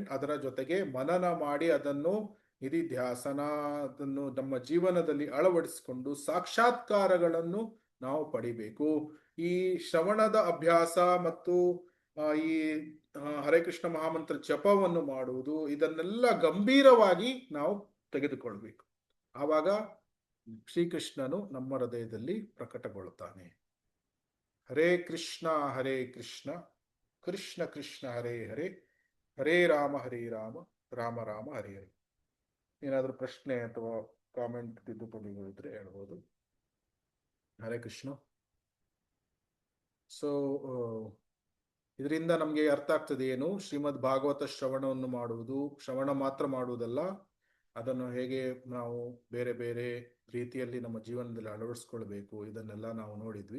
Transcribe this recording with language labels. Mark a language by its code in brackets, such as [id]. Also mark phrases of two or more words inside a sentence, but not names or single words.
[kn] ಅದರ ಜೊತೆಗೆ ಮನನ ಮಾಡಿ ಅದನ್ನು ನಿಧಿಧ್ಯಾಸನ, ಅದನ್ನು ನಮ್ಮ ಜೀವನದಲ್ಲಿ ಅಳವಡಿಸಿಕೊಂಡು ಸಾಕ್ಷಾತ್ಕಾರಗಳನ್ನು ನಾವು ಪಡಿಬೇಕು. ಈ ಶ್ರವಣದ ಅಭ್ಯಾಸ ಮತ್ತು ಈ ಹರೇ ಕೃಷ್ಣ ಮಹಾಮಂತ್ರ ಜಪವನ್ನು ಮಾಡುವುದು, ಇದನ್ನೆಲ್ಲ ಗಂಭೀರವಾಗಿ ನಾವು ತೆಗೆದುಕೊಳ್ಬೇಕು. ಆವಾಗ ಶ್ರೀಕೃಷ್ಣನು ನಮ್ಮ ಹೃದಯದಲ್ಲಿ ಪ್ರಕಟಗೊಳ್ಳುತ್ತಾನೆ. ಹರೇ ಕೃಷ್ಣ ಕೃಷ್ಣ ಕೃಷ್ಣ ಹರೇ ಹರೇ, ಹರೇ ರಾಮ ರಾಮ ರಾಮ ಹರೇ ಹರೇ. ಏನಾದರೂ ಪ್ರಶ್ನೆ ಅಥವಾ ಕಾಮೆಂಟ್, ತಿದ್ದುಪಡಿಗಳಿದ್ರೆ ಹೇಳ್ಬೋದು. ಹರೇ ಕೃಷ್ಣ. ಸೊ ಇದರಿಂದ ನಮಗೆ ಅರ್ಥ ಆಗ್ತದೆ ಏನು, ಶ್ರೀಮದ್ ಭಾಗವತ ಶ್ರವಣವನ್ನು ಮಾಡುವುದು, ಶ್ರವಣ ಮಾತ್ರ ಮಾಡುವುದಲ್ಲ, ಅದನ್ನು ಹೇಗೆ ನಾವು ಬೇರೆ ಬೇರೆ ರೀತಿಯಲ್ಲಿ ನಮ್ಮ ಜೀವನದಲ್ಲಿ ಅಳವಡಿಸ್ಕೊಳ್ಬೇಕು, ಇದನ್ನೆಲ್ಲ ನಾವು ನೋಡಿದ್ವಿ.